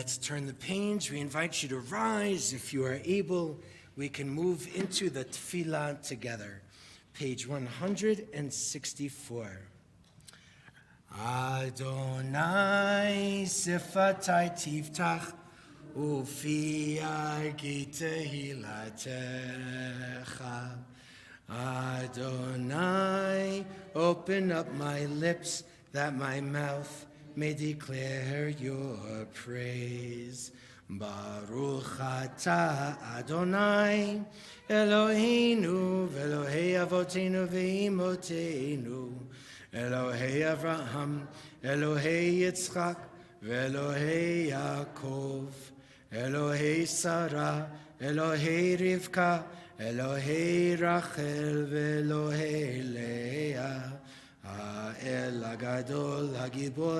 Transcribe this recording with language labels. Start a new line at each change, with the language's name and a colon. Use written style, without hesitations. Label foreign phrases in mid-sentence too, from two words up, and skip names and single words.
English: turn the page, we invite you to rise. If you are able, we can move into the tefillah together. Page 164.
Hebrew: אדני שפתי תפתח ופי יגיד תהלתך.
English: Adonai, open up my lips that my mouth may declare your praise.
Hebrew: ברוך אתה יהוה אלהינו ואלהי אבותינו ואמותינו אלהי אברהם אלהי יצחק ואלהי יעקב אלהי שרה אלהי רבקה אלהי רחל ואלהי לאה האל הגדול הגבור